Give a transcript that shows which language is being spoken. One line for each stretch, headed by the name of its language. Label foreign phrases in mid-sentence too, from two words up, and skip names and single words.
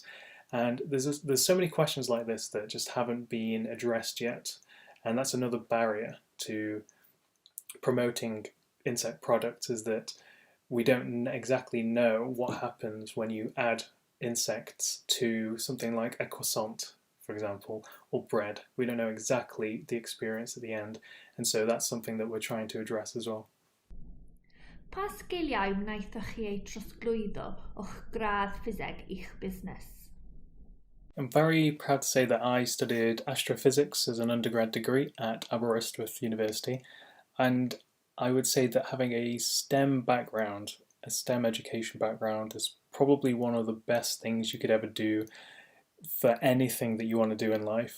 English: And there's so many questions like this that just haven't been addressed yet, and that's another barrier to promoting insect products, is that we don't exactly know what happens when you add insects to something like a croissant, for example, or bread. We don't know exactly the experience at the end, and so that's something that we're trying to address as well.
Welsh: Pa sgiliau wnaethoch chi eu trosglwyddo o'ch gradd ffiseg i'ch busnes?
English: I'm very proud to say that I studied astrophysics as an undergrad degree at Aberystwyth University, and I would say that having a STEM background, a STEM education background, is probably one of the best things you could ever do for anything that you want to do in life.